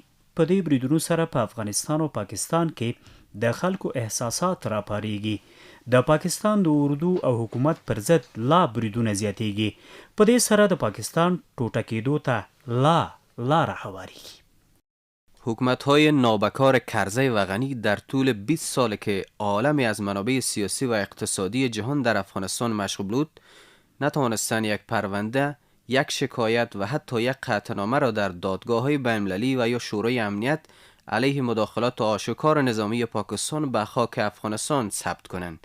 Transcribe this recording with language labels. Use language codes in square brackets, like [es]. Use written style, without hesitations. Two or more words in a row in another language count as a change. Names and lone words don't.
[ps] په دې بریدونو سره په افغانستان او پاکستان کې د خلکو احساسات راپاریږي. د پاکستان د اردو او حکومت پر ضد لا بریدونه زیاتیږي. په دې سره د پاکستان ټوټه کېدو ته لاره هواریږي. [fa] حکومت‌های نابکار کرزی و غنی در طول 20 سال که عالمی از منابع سیاسی و اقتصادی جهان در افغانستان مشغول بود، نتوانستند یک پرونده، یک شکایت و حتی یک قطعنامه را در دادگاه‌های بین‌المللی و یا شورای امنیت علیه مداخلات آشکار نظامی پاکستان به خاک افغانستان ثبت کنند.